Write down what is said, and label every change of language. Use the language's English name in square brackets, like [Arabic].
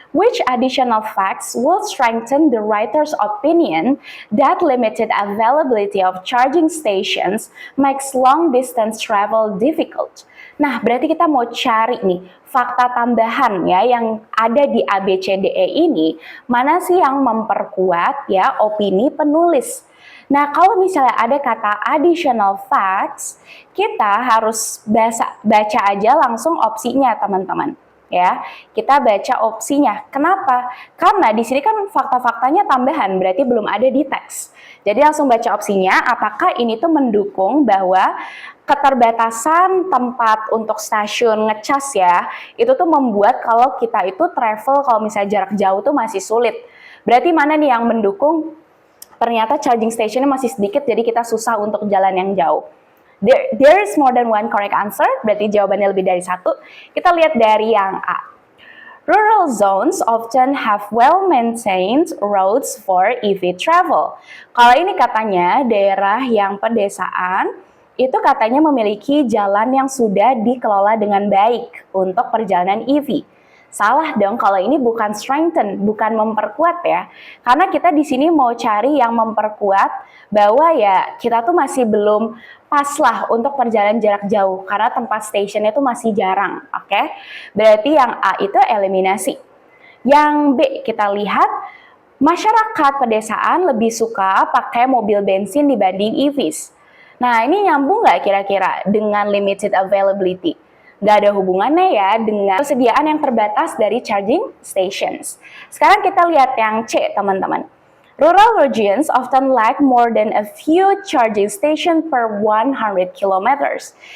[English] Which additional facts will strengthen the writer's opinion that limited availability of charging stations makes long-distance travel difficult? [Indonesian] Nah, berarti kita mau cari nih fakta tambahan ya yang ada di ABCDE ini, mana sih yang memperkuat ya opini penulis. Nah, kalau misalnya ada kata additional facts, kita harus baca aja langsung opsinya, teman-teman. ya. Kita baca opsinya. Kenapa? Karena di sini kan fakta-faktanya tambahan, berarti belum ada di teks. Jadi langsung baca opsinya, apakah ini tuh mendukung bahwa keterbatasan tempat untuk stasiun ngecas ya, itu tuh membuat kalau kita itu travel kalau misalnya jarak jauh tuh masih sulit. Berarti mana nih yang mendukung ternyata charging stationnya masih sedikit, jadi kita susah untuk jalan yang jauh. [English] There is more than one correct answer, [Indonesian] berarti jawabannya lebih dari satu. Kita lihat dari yang A. [English] Rural zones often have well-maintained roads for EV travel. [Indonesian] Kalau ini katanya daerah yang pedesaan, itu katanya memiliki jalan yang sudah dikelola dengan baik untuk perjalanan EV. Salah dong kalau ini bukan strengthen, bukan memperkuat ya. Karena kita di sini mau cari yang memperkuat bahwa ya kita tuh masih belum pas lah untuk perjalanan jarak jauh karena tempat stationnya tuh masih jarang, oke? Berarti yang A itu eliminasi. Yang B kita lihat masyarakat pedesaan lebih suka pakai mobil bensin dibanding EVs. Nah ini nyambung nggak kira-kira dengan limited availability? Nggak ada hubungannya ya dengan persediaan yang terbatas dari charging stations. Sekarang kita lihat yang C, teman-teman. [English] Rural regions often lack more than a few charging station per 100 kilometers.